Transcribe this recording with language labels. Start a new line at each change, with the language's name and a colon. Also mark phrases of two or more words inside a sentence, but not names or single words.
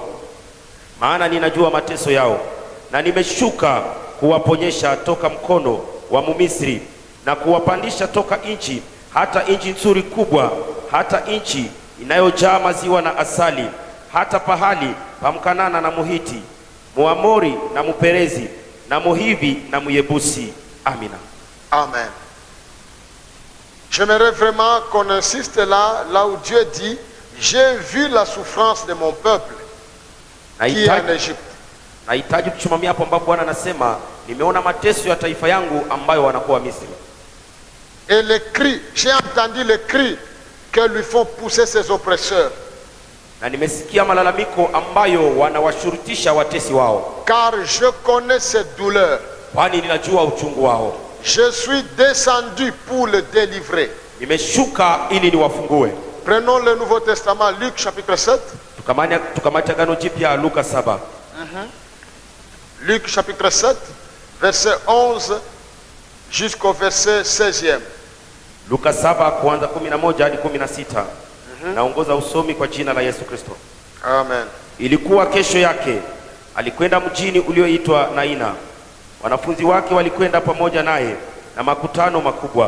Swahili: Maana ninajua mateso yao, na nimeshuka kuwaponyesha toka mkono wa Mumisri, na kuwapandisha toka nchi hata nchi nzuri kubwa, hata nchi inayojaa maziwa na asali, hata pahali pa Mkanana na Muhiti, Muamori na Muperezi na Muhivi na Muyebusi. Amina.
French: Amen. J'aimerais vraiment qu'on insiste là où Dieu dit, j'ai vu la souffrance de mon peuple qui est en Égypte.
Swahili: Nahitaji kusimamia hapo ambapo Bwana anasema, nimeona mateso ya taifa yangu ambayo wanakuwa Misri.
French: Et les cris, j'ai entendu les cris que lui font pousser ses oppresseurs.
Swahili: Na nimesikia malalamiko ambayo wanawashurutisha watesi wao.
French: Car je connais ses douleurs.
Swahili: Kwani ninajua uchungu wao.
French: Je suis descendu pour le délivrer.
Swahili: Nimeshuka ili niwafungue.
French: Prenons le Nouveau Testament, Luc chapitre 7.
Swahili: Tukamata agano jipya Luka 7.
French: Luc chapitre 7, verset 11 jusqu'au verset 16e.
Swahili: Luka 7 kuanza 11 hadi 16. Naongoza usomi kwa jina la Yesu Kristo. Amen. Ilikuwa kesho yake, alikwenda mjini ulioitwa Naina. Wanafunzi wake walikwenda pamoja naye na makutano makubwa.